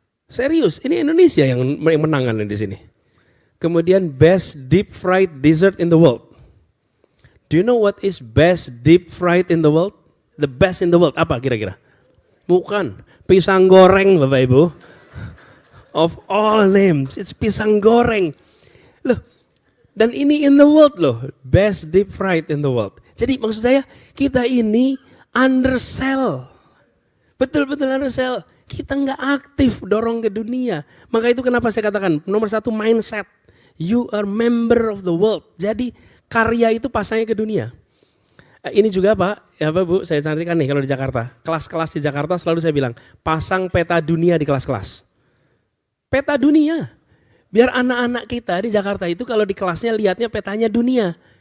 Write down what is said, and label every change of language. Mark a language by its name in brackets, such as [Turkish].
[Indonesian] Serius, ini Indonesia yang menangan di sini. Kemudian [English] best deep fried dessert in the world. Do you know what is best deep fried in the world? The best in the world, [Indonesian] apa kira-kira? Bukan, pisang goreng Bapak Ibu. [English] Of all names, it's pisang goreng. [Indonesian] Loh, dan ini [English] in the world loh, best deep fried in the world. [Indonesian] Jadi maksud saya, kita ini undersell. Betul-betul undersell. Kita nggak aktif dorong ke dunia. Maka itu kenapa saya katakan, nomor satu mindset. [English] You are member of the world. [Indonesian] Jadi karya itu pasangnya ke dunia. Ini juga Pak, ya Pak Bu, saya cantikan nih kalau di Jakarta. Kelas-kelas di Jakarta selalu saya bilang, pasang peta dunia di kelas-kelas. Peta dunia. Biar anak-anak kita di Jakarta itu kalau di kelasnya lihatnya petanya dunia.